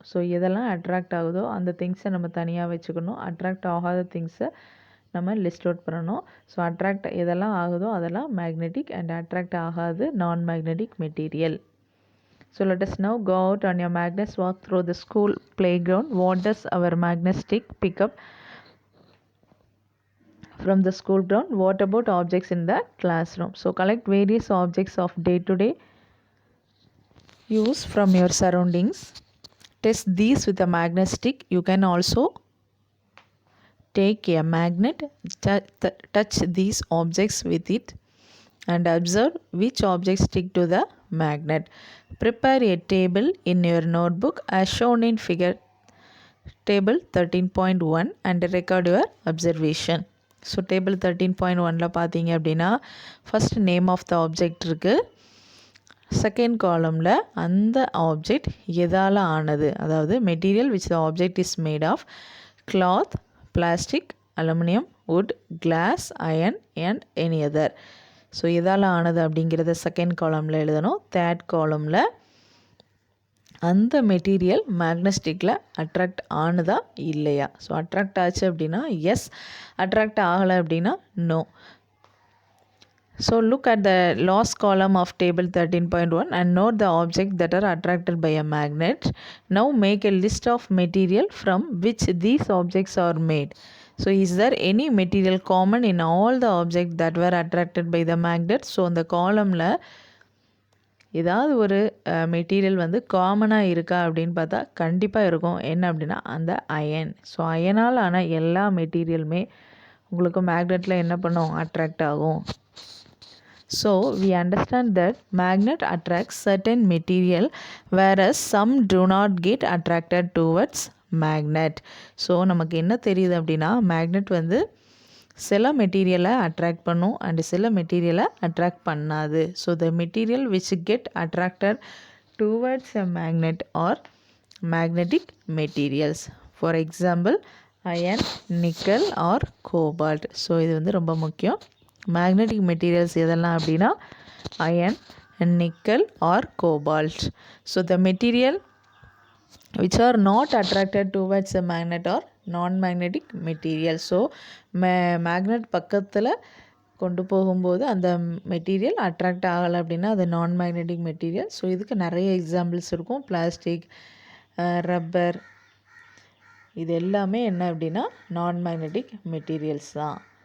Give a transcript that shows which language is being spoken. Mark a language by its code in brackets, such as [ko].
[ta] So எதெல்லாம் attract ஆகுதோ அந்த திங்ஸை நம்ம தனியாக வச்சுக்கணும். அட்ராக்ட் ஆகாத திங்ஸை நம்ம லிஸ்ட் அவுட் பண்ணணும். ஸோ அட்ராக்ட் எதெல்லாம் ஆகுதோ அதெல்லாம் மேக்னெட்டிக் அண்ட் அட்ராக்ட் ஆகாது நான் magnetic material. [en] So let us now go out on your Magnus walk through the school playground. What does our magnet stick pick up from the school ground? What about objects in the classroom? So collect various objects of day-to-day use from your surroundings. Test these with a magnet stick. You can also take a magnet, touch these objects with it and observe which objects stick to the magnet. Prepare a table in your notebook as shown in figure table 13.1 and record your observation. [ta] So table 13.1ல பார்த்தீங்க அப்படின்னா first name of the object இருக்குது. [en] second [ta] காலமில் அந்த object எதால் ஆனது, அதாவது [en] Material which the object is made of cloth, plastic, aluminium, wood, glass, iron and any other. [ta] So எதால் ஆனது அப்படிங்கிறத செகண்ட் காலமில் எழுதணும். தேர்ட் காலமில் அந்த மெட்டீரியல் மேக்னெட்டிக்கில் அட்ராக்ட் ஆனதா இல்லையா. ஸோ அட்ராக்ட் ஆச்சு அப்படின்னா எஸ், அட்ராக்ட் ஆகலை அப்படின்னா no. [en] So look at the last column of table 13.1 and note the objects that are attracted by a magnet. Now make a list of material from which these objects are made. So is there any material common in all the objects that were attracted by the magnet? [ta] So இந்த காலமில் ஏதாவது ஒரு material வந்து காமனாக இருக்கா அப்படின்னு பார்த்தா கண்டிப்பாக இருக்கும். என்ன அப்படின்னா அந்த அயன். ஸோ அயனால் ஆன எல்லா மெட்டீரியலுமே உங்களுக்கு மேக்னெட்டில் என்ன பண்ணும், அட்ராக்ட் ஆகும். [en] So we understand that magnet attracts certain material whereas some do not get attracted towards magnet. [ta] So நமக்கு என்ன தெரியுது அப்படின்னா மேக்னெட் வந்து சில மெட்டீரியலை அட்ராக்ட் பண்ணும் அண்ட் சில மெட்டீரியலை அட்ராக்ட் பண்ணாது. [en] So the material which get attracted towards a magnet are magnetic materials. For example iron, nickel or cobalt. [ta] So இது வந்து ரொம்ப முக்கியம். மேக்னெட்டிக் மெட்டீரியல்ஸ் எதெல்லாம் அப்படின்னா iron, nickel R cobalt. [en] So the material which are not attracted towards a magnet or non-magnetic material. [ta] So magnet பக்கத்தில் கொண்டு போகும்போது அந்த மெட்டீரியல் அட்ராக்ட் ஆகலை அப்படின்னா அது நான் மேக்னெட்டிக் மெட்டீரியல். ஸோ இதுக்கு நிறைய எக்ஸாம்பிள்ஸ் இருக்கும். பிளாஸ்டிக், ரப்பர், இது எல்லாமே என்ன அப்படின்னா நான் மேக்னெட்டிக் மெட்டீரியல்ஸ் தான்.